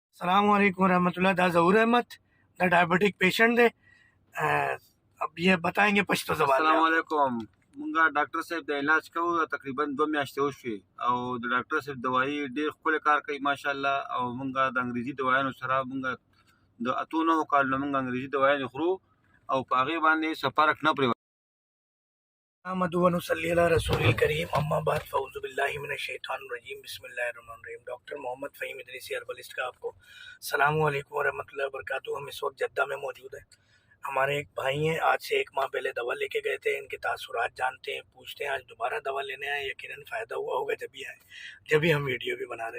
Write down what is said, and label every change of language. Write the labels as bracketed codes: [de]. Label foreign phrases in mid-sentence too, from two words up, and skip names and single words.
[ar] السلام علیکم ورحمۃ اللہ. [ps] دا ظہور احمد دا [en] diabetic patient [ps] دی. [ur] اب یہ بتائیں گے پشتو زبان میں. [ar] السلام علیکم. [ps] مونږه ډاکټر صاحب د علاج کوو تقریبا 2 میاشتې وشوې او د ډاکټر صاحب دوايي ډېر ښکلی کار کوي ماشاءالله او مونږه د انګریزي دوايانو سره مونږه د اتو 9 کالو مونږ انګریزي دوايانې خورو او په هغې باندې څه فرق نه پرې [ar] احمد ونصلی علی رسول الکریم. اما بعد فاعوذ باللہ من الشیطان الرجیم. بسم اللہ الرحمن الرحیم. [ur] ڈاکٹر محمد فہیم ادریسی ہربلسٹ کا آپ کو [ar] السلام علیکم ورحمۃ اللہ وبرکاتہ. [ur] ہم اس وقت جدہ میں موجود ہیں. ہمارے ایک بھائی ہیں, آج سے 1 ماہ پہلے دوا لے کے گئے تھے. ان کے تاثرات جانتے ہیں, پوچھتے ہیں. آج دوبارہ دوا لینے آئے, یقیناً فائدہ ہوا ہوگا جبھی آئے, جبھی ہم ویڈیو بھی بنا رہے ہیں.